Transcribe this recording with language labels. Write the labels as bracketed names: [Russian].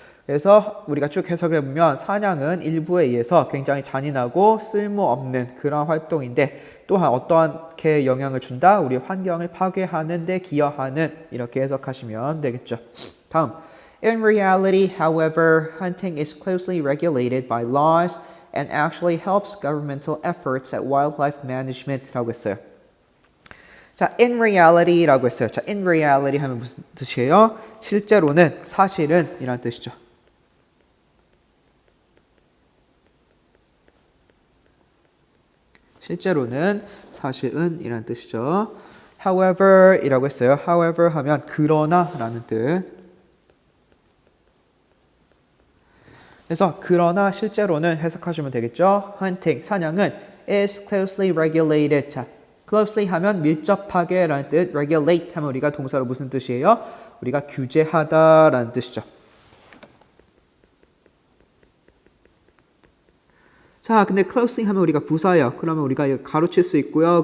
[Korean] 그래서 우리가 쭉 해석해 보면 사냥은 일부에 의해서 굉장히 잔인하고 쓸모없는 그런 활동인데 또한 어떠하게 영향을 준다? 우리 환경을 파괴하는 데 기여하는 이렇게 해석하시면 되겠죠. [English] 다음, in reality, however, hunting is closely regulated by laws and actually helps governmental efforts at wildlife management [Korean] 라고 했어요. 자, in reality라고 했어요. 자, in reality 하면 무슨 뜻이에요? 실제로는, 사실은 이란 뜻이죠. 실제로는, 사실은 이란 뜻이죠. however 이라고 했어요. however 하면 그러나 라는 뜻. 그래서 그러나 실제로는 해석하시면 되겠죠. [English] hunting, 사냥은 is closely regulated. [Korean] 자, closely 하면 밀접하게 라는 뜻, regulate 하면 우리가 동사로 무슨 뜻이에요? 우리가 규제하다 라는 뜻이죠. 자, 근데 closely 하면 우리가 부사예요. 그러면 우리가 가로칠 수 있고요.